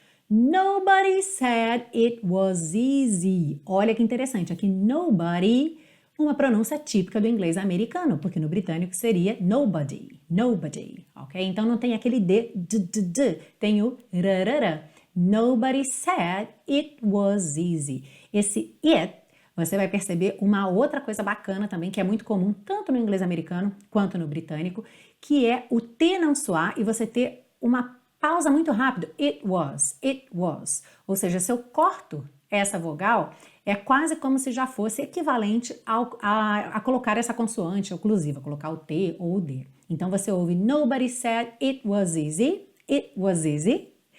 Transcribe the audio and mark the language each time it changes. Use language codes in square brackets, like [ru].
[en] Nobody said it was easy. [pt] Olha que interessante, aqui nobody, uma pronúncia típica do inglês americano, porque no britânico seria nobody, nobody, ok? Então não tem aquele d, tem o rarara. [en] Nobody said it was easy. [pt] Esse it, você vai perceber uma outra coisa bacana também, que é muito comum tanto no inglês americano quanto no britânico, que é o T não soar e você ter uma pausa muito rápida. [en] It was, it was. [pt] Ou seja, se eu corto essa vogal, é quase como se já fosse equivalente a colocar essa consoante oclusiva, colocar o T ou o D. Então você ouve [en] nobody said it was easy, it was easy.